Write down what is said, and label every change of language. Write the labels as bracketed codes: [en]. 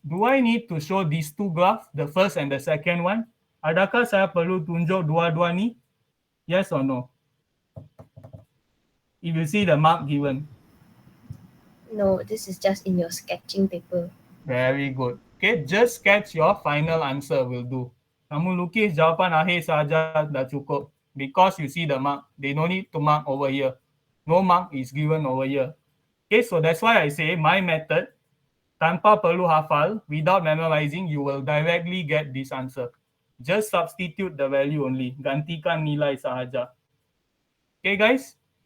[en] Do I need to show these two graphs, the first and the second one? [ms] Adakah saya perlu tunjuk dua-dua ni? [en] Yes or no? If you see the mark given. No, this is just in your sketching paper. Very good. Okay, just sketch your final answer will do. [ms] Kamu lukis jawapan akhir saja dah cukup. [en] Because you see the mark, they no need to mark over here. No mark is given over here. Okay, so that's why I say my method, [ms] tanpa perlu hafal, [en] without memorizing, you will directly get this answer. Just substitute the value only. [ms] Gantikan nilai sahaja. [en] Okay, guys?